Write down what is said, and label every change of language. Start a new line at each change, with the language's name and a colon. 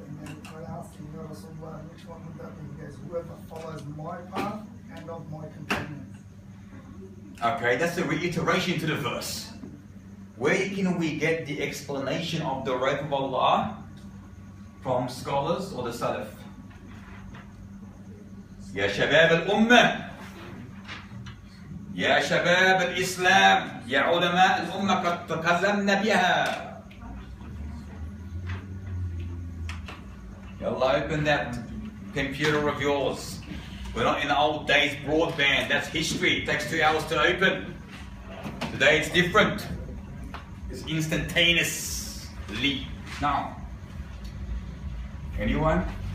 English: And then when I asked him, Ya Rasulullah, which one would that be? He goes, whoever follows my path and of my companions. Okay, that's a reiteration to the verse. Where can we get the explanation of the rope of Allah? From scholars or the Salaf?
Arabic: يا شباب الأمة يا شباب الإسلام يا علماء الأمة قد تكلمنا بها.
English: Yalla, open that computer of yours. We're not in the old days broadband. That's history. It takes 2 hours to open. Today it's different. It's instantaneously. Now, anyone?